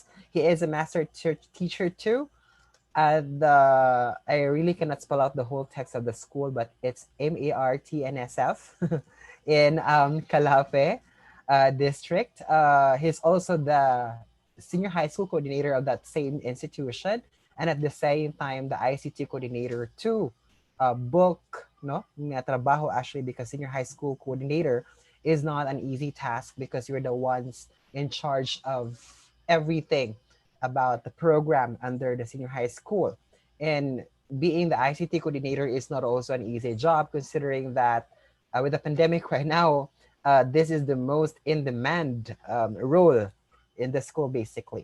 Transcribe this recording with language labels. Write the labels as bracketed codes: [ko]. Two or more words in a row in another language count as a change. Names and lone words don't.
[en] He is a master teacher too. I really cannot spell out the whole text of the school, but it's MARTNSF in Calape district. He's also the senior high school coordinator of that same institution, and at the same time the ICT coordinator too. [war] Book no nga trabaho, [en] actually, because senior high school coordinator is not an easy task because you're the ones in charge of everything about the program under the senior high school. And being the ICT coordinator is not also an easy job, considering that with the pandemic right now, this is the most in demand role in the school, basically.